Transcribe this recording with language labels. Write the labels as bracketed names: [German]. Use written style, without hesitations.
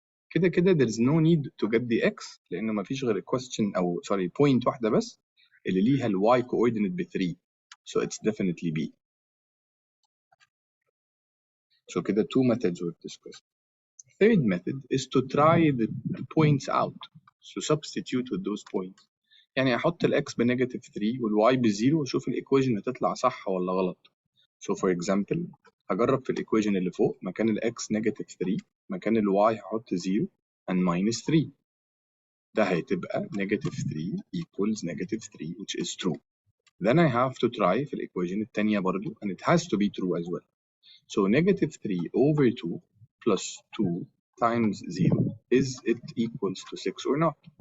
[Arabic] كده [English] there's no need to get the x [Arabic] لأنه ما فيش غير [English] question point [Arabic] واحدة بس اللي ليها ال [English] y coordinate [Arabic] ب 3. [English] So it's definitely B. So [Arabic] كده [English] 2 methods we've discussed. Third method is to try the points out. So substitute with those points. [Arabic] يعني احط الاكس بنيجاتيف 3 والواي بزيرو واشوف الايكويشن هتطلع صح ولا غلط. [English] So for example [Arabic] هجرب في الايكويشن اللي فوق مكان الاكس نيجاتيف 3 مكان الواي هحط 0 [English] and minus 3. [Arabic] ده هتبقى [English] negative 3 equals negative 3 which is true. Then I have to try [Arabic] في الايكويشن الثانيه برضو [English] and it has to be true as well. So negative 3 over 2 plus 2 times 0, is it equals to 6 or not?